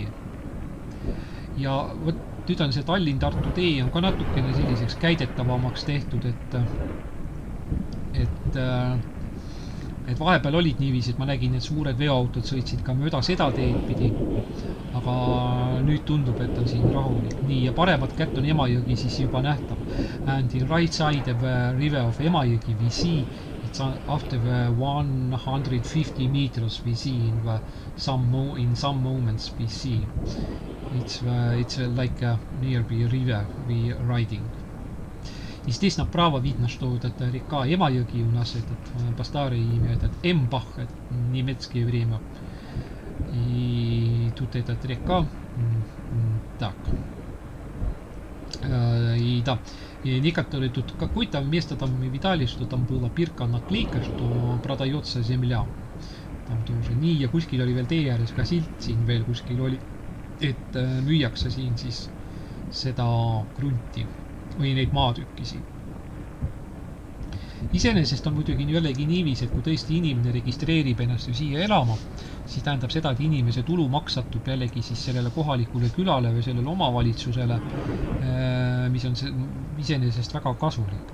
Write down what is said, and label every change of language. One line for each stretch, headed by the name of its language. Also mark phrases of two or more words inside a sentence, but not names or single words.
Estonian: Ja võt, nüüd on see Tallinn-Tartu tee on ka natukene selliseks käidetavamaks tehtud, et vahepeal olid niiviisi, et ma nägin, et suured veoautod sõitsid ka mööda seda teed pidi, aga nüüd tundub, et on siin rahulik. Nii, ja paremat kätt on Emajõgi siis juba nähtav.
English: And the right side of river of Emajõgi we see, it's after 150 meters we see in some moments we see. It's like nearby river we riding.
Russian: И здесь направо видно, что это река Emajõgi у нас, этот по старой имя, этот Эмбах, немецкое время. И тут этот река. Так. И да, и некоторые тут какое-то место там мы видали, что там была бирка-наклейка, что продается земля. Там тоже.
Estonian: Nii, ja kuskil oli veel tee ääres ka silt siin veel kuskil oli, et müüakse siin siis seda krunti või neid maatükki siin. Iseenesest on muidugi jällegi niivis, et kui tõesti inimene registreerib ennast ju siia elama, siis tähendab seda, et inimese tulu maksatub jällegi siis sellele kohalikule külale või sellele omavalitsusele, mis on iseenesest väga kasulik.